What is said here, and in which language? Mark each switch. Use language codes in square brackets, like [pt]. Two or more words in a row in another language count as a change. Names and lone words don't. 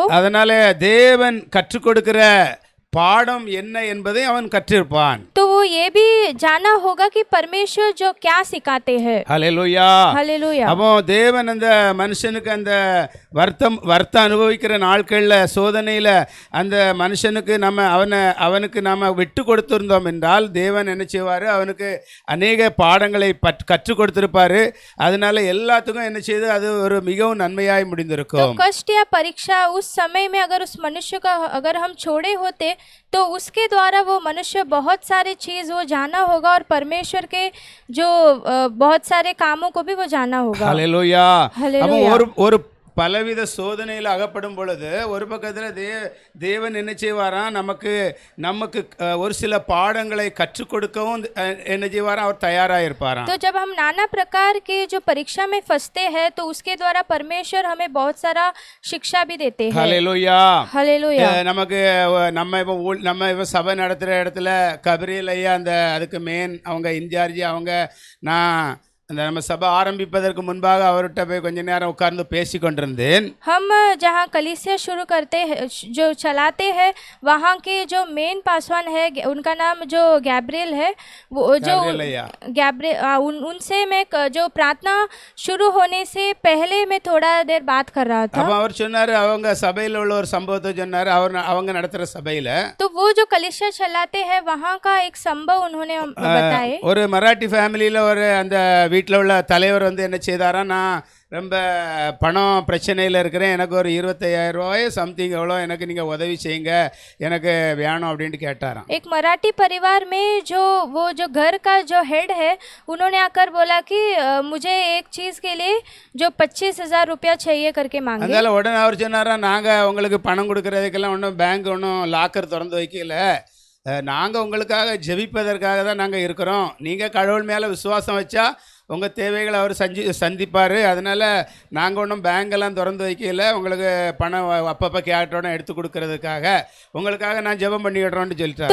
[ta] அதனால தேவன் கற்றுக் கொடுக்கிற பாடம் என்ன என்பதை அவன் கற்றிருப்பான். [hi] तो वो ये भी जाना होगा कि परमेश्वर जो क्या सिखाते हैं। [ta] ஹல்லேலூயா. [hi] हालेलुया। [ta] அப்போ தேவன் அந்த மனுஷனுக்கு அந்த வருத்தம் அனுபவிக்கிற நாட்கள்ல சோதனையில அந்த மனுஷனுக்கு அவனுக்கு நாம விட்டு கொடுத்திருந்தோம் என்றால் தேவன் என்ன செய்வாரு, அவனுக்கு அநேக பாடங்களை கற்றுக் கொடுத்திருப்பாரு. அதனால எல்லாத்துக்கும் என்ன செய்து அது ஒரு மிகவும் நன்மையாய் முடிந்திருக்கும். [hi] तो कष्ट या परीक्षा उस समय में अगर उस मनुष्य का अगर हम छोड़े होते तो उसके द्वारा वो मनुष्य बहुत सारे चीज वो जाना होगा और परमेश्वर के जो बहुत सारे कामों को भी वो जाना होगा। [ta] ஹல்லேலூயா. அப்போ [hi] हालेलुया। [ta] ஒரு பலவித சோதனையில் அகப்படும் பொழுது ஒரு பக்கத்தில் தேவன் என்ன செய்வாராம், நமக்கு ஒரு சில பாடங்களை கற்றுக் கொடுக்கவும் என்ன செய்வாராம், அவர் தயாராக இருப்பாராம். [hi] तो जब हम नाना प्रकार के जो परीक्षा में फंसते हैं तो उसके द्वारा परमेश्वर हमें बहुत सारा शिक्षा भी देते हैं। [ta] ஹல்லேலூயா. [hi] हालेलुया। [ta] நமக்கு நம்ம இப்போ சபை நடத்துகிற இடத்துல கபிரியல் ஐயா அதுக்கு அவங்க இன்சார்ஜி நான் அந்த நம்ம சபை ஆரம்பிப்பதற்கு முன்பாக அவர்கிட்ட போய் கொஞ்ச நேரம் உட்கார்ந்து பேசி கொண்டிருந்தேன். [hi] हम जहाँ कलीसिया शुरू करते हैं जो चलाते हैं वहाँ के जो मेन पासवान है उनका नाम जो गैब्रियल है, वो जो उनसे मैं जो प्रार्थना शुरू होने से पहले मैं थोड़ा देर बात कर रहा था। [ta] அப்ப அவர் சொன்னாரு, அவங்க சபையில உள்ள ஒரு சம்பவத்தை சொன்னாரு. அவங்க நடத்துற சபையில [hi] तो वो जो कलीसिया चलाते हैं वहाँ का एक संभव उन्होंने बताए। [ta] ஒரு மராட்டி ஃபேமிலியில ஒரு அந்த வீட்டில் உள்ள தலைவர் என்ன செய்தாரா, நான் ரொம்ப பணம் பிரச்சனையில் இருக்கிறேன், எனக்கு ஒரு 25,000 ரூபாய் சம்திங் எவ்வளோ எனக்கு நீங்கள் உதவி செய்யுங்க, எனக்கு வேணும் அப்படின்ட்டு கேட்டாராம். [hi] एक मराठी परिवार में वो जो घर का जो हेड है उन्होंने आकर बोला कि मुझे एक चीज़ के लिए जो 25,000 रुपया चाहिए करके मांगे। [ta] அதனால உடனே அவர் சொன்னாரா, நாங்கள் உங்களுக்கு பணம் கொடுக்கறதுக்கெல்லாம் ஒன்றும் பேங்க் ஒன்றும் லாக்கர் திறந்து வைக்கல, நாங்கள் உங்களுக்காக ஜெபிப்பதற்காக தான் நாங்கள் இருக்கிறோம், நீங்கள் கடவுள் மேலே விசுவாசம் வச்சா உங்கள் தேவைகளை அவர் சந்திப்பார், அதனால் நாங்கள் ஒன்றும் பேங்கெல்லாம் திறந்து வைக்கல, உங்களுக்கு பணம் அப்பப்போ கேட்டோன்னு எடுத்து கொடுக்கறதுக்காக உங்களுக்காக நான் ஜெபம் பண்ணிடுறோன்னு சொல்லிட்டாரு.